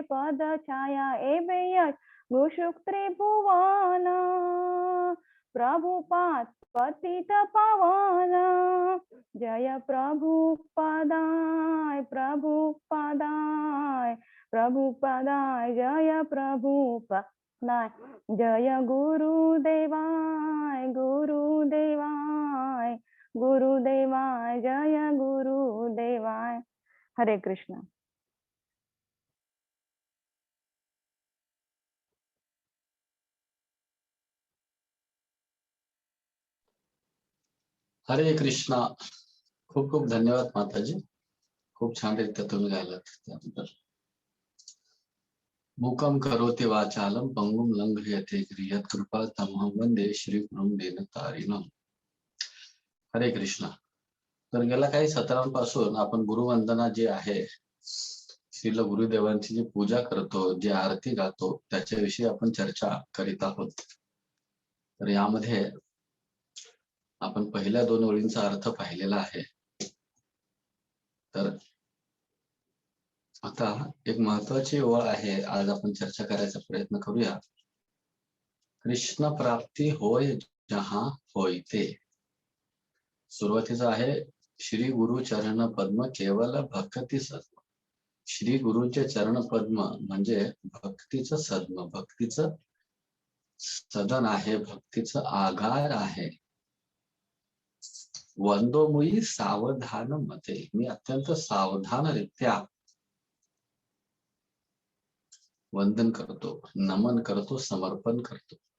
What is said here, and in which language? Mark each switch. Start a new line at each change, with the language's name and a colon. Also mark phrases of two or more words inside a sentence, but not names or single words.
Sanskrit: पद छाया एवे यश भूषुक त्रिभुवन प्रभुपाद पतित पावन जय प्रभुपदाय प्रभुपदाय प्रभुपदाय जय प्रभुपदाय जय गुरुदेवाय गुरुदेवाय गुरुदेवाय जय गुरुदेवाय. हरे कृष्ण. हरे कृष्णा.
Marathi: खूप खूप धन्यवाद माताजी. खूप छान रीत्या तुम्ही गायलात त्याबद्दल.
Sanskrit: मूकं करोति वाचालं पंगुं लंघयते गिरियत कृपा तमहं वंदे श्री गुरुं दीनतारिणं.
Marathi: हरे कृष्णा. तर गेल्या काही सत्रांपासून आपण गुरुवंदना जी आहे, श्रील गुरुदेवांची जी पूजा करतो, जी आरती गातो, त्याच्याविषयी आपण चर्चा करीत आहोत. तर यामध्ये आपण पहिल्या 2 ओळींचा अर्थ पाहिलेला आहे. तर आता एक महत्वाची ओळ आहे, आज आपण चर्चा करायचा प्रयत्न करूया.
Bangla: কৃষ্ণ প্রাপ্তি হয় যাহা হয় তে.
Marathi: सुरुवातीचा आहे
Bangla: শ্রী গুরু চরণ পদ্ম কেবল ভক্তি সদ্ম.
Marathi: श्री गुरुचे चरण पद्म म्हणजे भक्तीचं सद्म, भक्तीचं सदन आहे, भक्तीचं आगार आहे.
Bangla: বন্দোমুই সাবধান মতে.
Marathi: मी अत्यंत सावधानरित्या वंदन करतो, नमन करतो, समर्पण करतो.